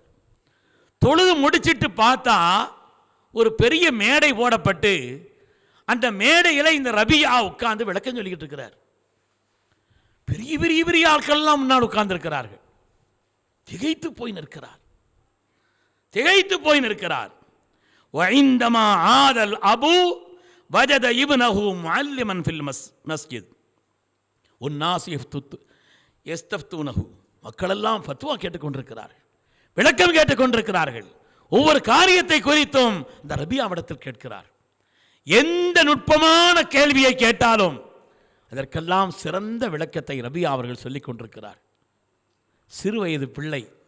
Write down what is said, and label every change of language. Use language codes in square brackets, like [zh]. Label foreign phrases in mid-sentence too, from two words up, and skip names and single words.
[ta] தொழுது முடிச்சிட்டு பார்த்தா ஒரு பெரிய மேடை போடப்பட்டு அந்த மேடையில் இந்த ரபியா உட்கார்ந்து விளக்கம் சொல்லிக்கிட்டு இருக்கிறார். பெரிய பெரிய பெரிய ஆட்கள்லாம் முன்னால் உட்கார்ந்து இருக்கிறார்கள். திகைத்து போய் நிற்கிறார். [ar] وعندما عاد الأبو وجد ابنه معلما في المسجد والناس يستفتونه. [ta] மக்கள் எல்லாம் ஃபத்வா கேட்டுக்கொண்டிருக்கிறார்கள், விளக்கம் கேட்டுக்கொண்டிருக்கிறார்கள். ஒவ்வொரு காரியத்தை குறித்தும் இந்த ரபியாவிடத்தில் கேட்கிறார். எந்த நுட்பமான கேள்வியை கேட்டாலும் அதற்கெல்லாம் சிறந்த விளக்கத்தை ரபியா அவர்கள் சொல்லிக் கொண்டிருக்கிறார். சிறு வயது பிள்ளை.